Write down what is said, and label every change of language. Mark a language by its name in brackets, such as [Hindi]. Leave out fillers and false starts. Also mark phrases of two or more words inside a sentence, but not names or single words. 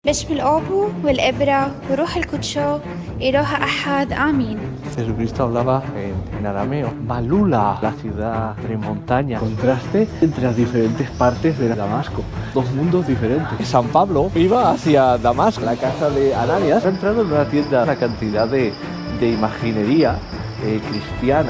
[Arabic] باسم الآب والابن وروح القدس إله أحد آمين. [Spanish] Jesucristo hablaba en arameo. Malula, la ciudad de montaña. Contraste entre las diferentes partes de Damasco. Dos mundos diferentes. San Pablo iba hacia Damasco, la casa de Ananias. Ha entrado en una tienda una cantidad de imaginería cristiana.